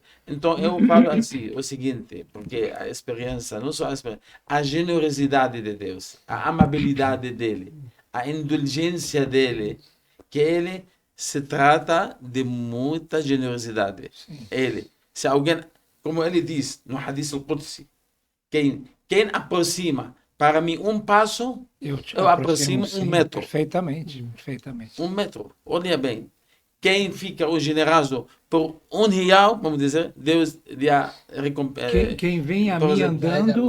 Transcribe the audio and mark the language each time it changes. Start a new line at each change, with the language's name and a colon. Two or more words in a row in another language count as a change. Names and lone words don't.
Portuguese: Então eu falo assim, o seguinte, porque a experiência, não só a experiência, a generosidade de Deus, a amabilidade dele, a indulgência dele, que ele se trata de muita generosidade. Ele, se alguém, como ele diz no Hadith al-Qudsi, quem aproxima para mim um passo, eu aproximo sim, 1 metro. Perfeitamente. 1 metro. Olha bem. Quem fica o generoso por R$1, vamos dizer, Deus lhe recompensa. Quem vem a mim andando,